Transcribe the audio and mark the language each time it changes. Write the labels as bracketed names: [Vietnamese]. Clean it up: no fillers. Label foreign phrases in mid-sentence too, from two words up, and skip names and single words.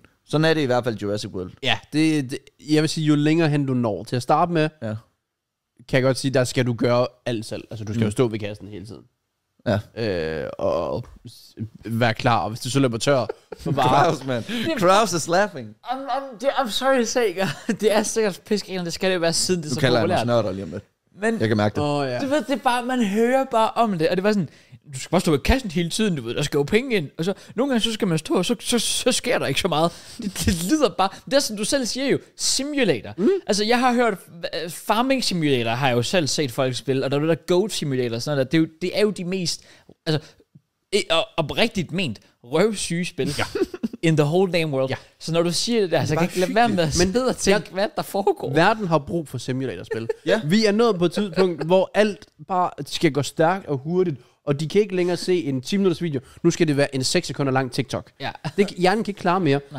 [Danish] Sådan er det i hvert fald Jurassic World. Ja, jeg vil sige, jo længere hen du når til at starte med, kan jeg godt sige, der skal du gøre alt selv. Altså, du skal jo stå ved kassen hele tiden. Ja. Og være klar, og hvis du så løber tør, så bare... [English] Kraus, man. Kraus is laughing. I'm sorry to say, [Danish] det er sikkert piskerende, det skal det jo være siden det er så populært. Du kalder jeg snørter lige om lidt. Men, jeg kan mærke det. Du ved, det er bare, man hører bare om det, og det var sådan, du skal bare stå ved kassen hele tiden, du ved, der skal jo penge ind, og så nogle gange så skal man stå, og så sker der ikke så meget. Det lyder bare, det er som du selv siger jo, simulator. Altså jeg har hørt, [English] farming simulator [Danish] har jeg jo selv set folk spille, og der er der [English] goat simulator [Danish] og sådan noget der, det er jo de mest, altså, oprigtigt ment, røvsyge spil. Ja. [English] In the whole damn world. [Danish] Ja. Så når du siger det der, så kan jeg ikke lade være med at sidde og tænke, hvad der foregår. Verden har brug for simulatorspil. Ja. Vi er nået på et tidspunkt, hvor alt bare skal gå stærkt og hurtigt, og de kan ikke længere se en 10 minutters video. Nu skal det være en 6 sekunder lang TikTok. Ja. Hjernen kan ikke klare mere. Nej.